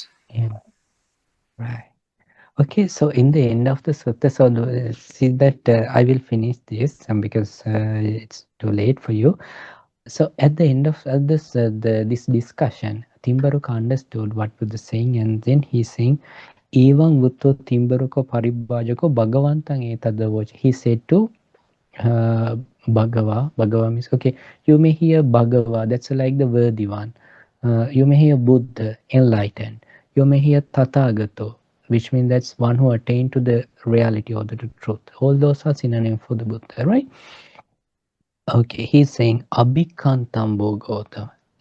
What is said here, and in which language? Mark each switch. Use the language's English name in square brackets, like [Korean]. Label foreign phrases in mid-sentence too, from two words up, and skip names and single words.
[English] Yeah, right. Okay, so in the end of the sutta, so see that I will finish this because it's too late for you. So at the end of this discussion, Timbaruka understood what was the saying, and then he's saying, [Pali] "Evam vutto Timbaruka paribhajako bhagavantang etadavocha." [English] He said to Bhagava means, okay, you may hear Bhagava, that's like the worthy one. You may hear Buddha, enlightened. You may hear Tathagato, which means that's one who attained to the reality or the truth. All those are synonyms for the Buddha, right? Okay, he's saying [Pali] Abhikantam Bhagavata.